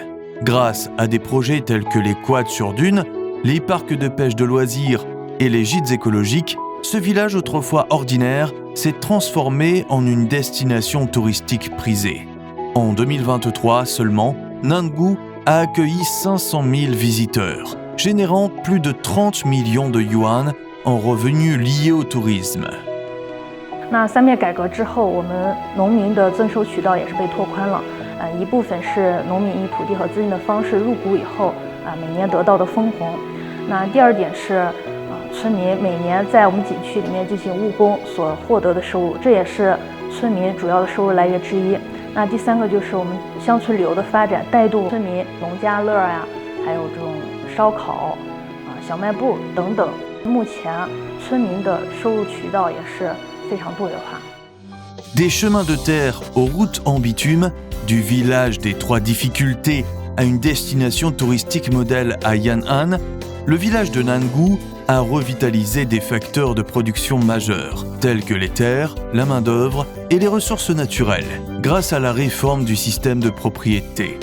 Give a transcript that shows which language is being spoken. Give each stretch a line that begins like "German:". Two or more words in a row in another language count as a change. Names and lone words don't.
French: Grâce à des projets tels que les quads sur dunes, les parcs de pêche de loisirs et les gîtes écologiques, ce village autrefois ordinaire s'est transformé en une destination touristique prisée. En 2023 seulement, Nangou a accueilli 500 000 visiteurs, générant plus de 30 millions de yuan en revenus liés au tourisme.
Chinese: 那3面改革之后，我们农民的增收渠道也是被拓宽了。一部分是农民以土地和资金的方式入股以后，每年得到的分红。那第二点是，村民每年在我们景区里面进行务工所获得的收入，这也是村民主要的收入来源之一。那第三个就是我们乡村旅游的发展，带动村民农家乐呀，还有这种烧烤、小卖部等等。目前村民的收入渠道也是非常多元化。
French: Des chemins de terre aux routes en bitume, du village des Trois Difficultés à une destination touristique modèle à Yan'an, le village de Nangou a revitalisé des facteurs de production majeurs, tels que les terres, la main-d'œuvre et les ressources naturelles, grâce à la réforme du système de propriété.